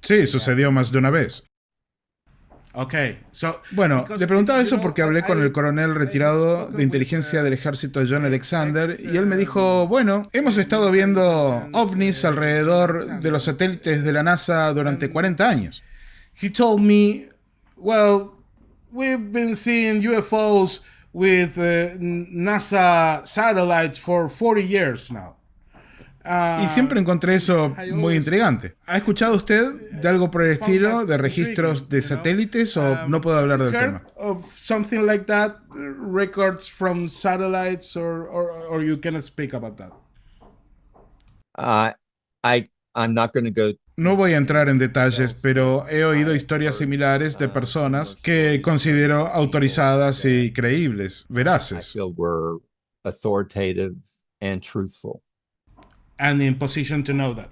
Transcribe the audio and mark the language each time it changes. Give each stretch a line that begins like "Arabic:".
Spanish: Sí, sucedió más de una vez.
English: Okay, so
Spanish: Bueno, le preguntaba eso porque hablé con el coronel retirado de inteligencia del ejército John Alexander y él me dijo: bueno, hemos estado viendo ovnis alrededor de los satélites de la NASA durante 40 años.
English: he told me, well, we've been seeing UFOs with NASA satellites for 40 years now.
Spanish: Y siempre encontré eso muy intrigante. ¿Ha escuchado usted de algo por el estilo, de registros de satélites, o no puedo hablar del tema?
English: Heard of something like that, records from satellites, or you cannot speak about that? I'm not going to go.
Spanish: No voy a entrar en detalles, pero he oído historias similares de personas que considero autorizadas y creíbles,
English: I
Spanish: veraces.
English: feel were authoritative and truthful. And in position to know that.